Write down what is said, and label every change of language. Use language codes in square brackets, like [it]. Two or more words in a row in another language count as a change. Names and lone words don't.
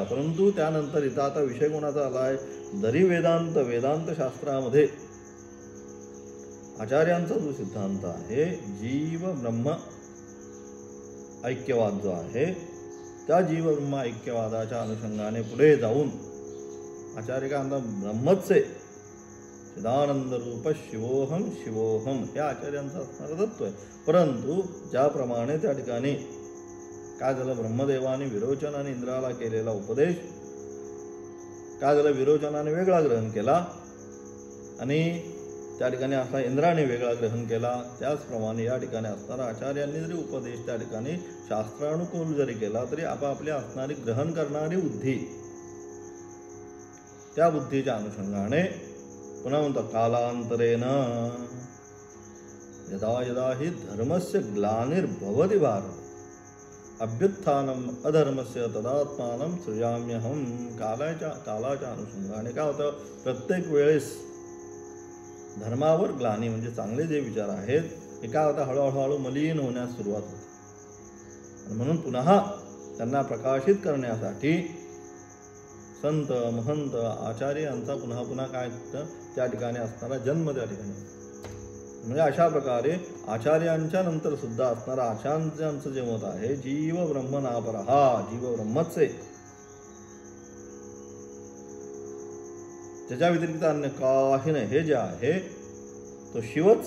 [mr] परंतु त्यानंतर इथं आता विषय कोणाचा आला आहे, जरी वेदांत शास्त्रामध्ये आचार्यांचा जो सिद्धांत आहे जीव ब्रह्म ऐक्यवाद जो आहे, त्या जीव ब्रह्म ऐक्यवादाच्या अनुषंगाने पुढे जाऊन आचार्य का ब्रह्मच आहे, [sa] चिदानंद रूप शिवोहम शिवोहम [mr] हे आचार्यांचं असणारं तत्व आहे. परंतु ज्याप्रमाणे त्या ठिकाणी काय झालं, ब्रह्मदेवाने विरोचनाने इंद्राला केलेला उपदेश काय झालं, विरोचनाने वेगळा ग्रहण केला आणि त्या ठिकाणी असा इंद्राने वेगळा ग्रहण केला. त्याचप्रमाणे या ठिकाणी असणारा आचार्यांनी जरी उपदेश त्या ठिकाणी शास्त्रानुकूल जरी केला तरी आपापल्या असणारी ग्रहण करणारी बुद्धी, त्या बुद्धीच्या अनुषंगाने पुन्हा म्हणतो [sa] कालांतरेन यदा यदा हि धर्मस्य ग्लानिर्भवति भारत अभ्युत्थानम अधर्मस्य तदात्मानं सृजाम्यहम. [mr] कालाच्या अनुषंगाने काय होतं, प्रत्येक वेळेस धर्मावर ग्लानी म्हणजे चांगले जे विचार आहेत हे काय होतं, हळूहळू मलिन होण्यास सुरुवात होते. म्हणून पुन्हा त्यांना प्रकाशित करण्यासाठी संत महंत आचार्य यांचा पुन्हा पुन्हा काय त्या ठिकाणी असणारा जन्म त्या ठिकाणी, म्हणजे अशा प्रकारे आचार्यांच्या नंतर सुद्धा असणारा आचार्यांचं जे मत आहे [sa] जीव ब्रह्म नापरहा, [mr] जीव ब्रह्मच आहे, त्याच्या व्यतिरिक्त अन्य काही नाही, हे जे आहे तो शिवच आहे.